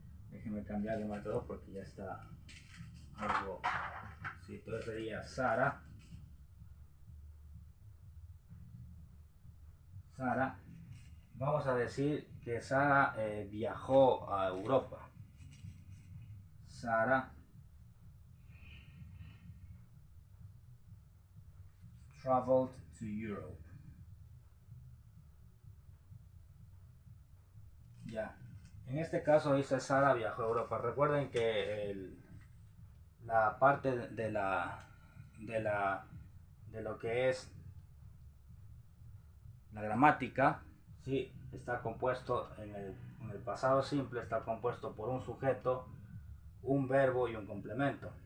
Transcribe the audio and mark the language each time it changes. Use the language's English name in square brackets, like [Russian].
[Spanish] Déjenme cambiar de marcador porque ya está algo, ¿sí? Entonces sería Sara. Sara, vamos a decir que Sara viajó a Europa. [English] Sara traveled to Europe. [Spanish] Ya, en este caso dice Sara viajó a Europa. Recuerden que la parte de lo que es la gramática, sí, está compuesto en el pasado simple, está compuesto por un sujeto, un verbo y un complemento.